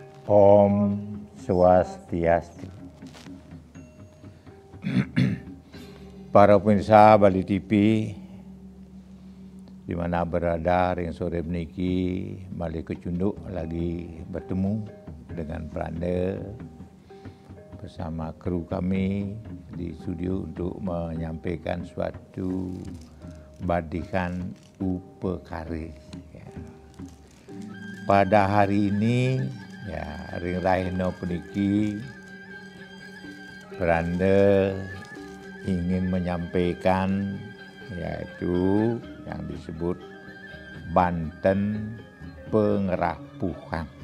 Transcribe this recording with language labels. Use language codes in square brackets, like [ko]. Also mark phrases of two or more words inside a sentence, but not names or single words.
[id] Om Swastiastu. Para pemirsa Bali TV di mana berada [ban] ring sore meniki [id] Bali Kecunduk lagi bertemu dengan Pranda bersama kru kami di studio untuk menyampaikan suatu badikan upekare. Pada hari ini [ban] ring Rahino peniki [id] Pranda ingin menyampaikan yaitu yang disebut Banten Pengerapuhan.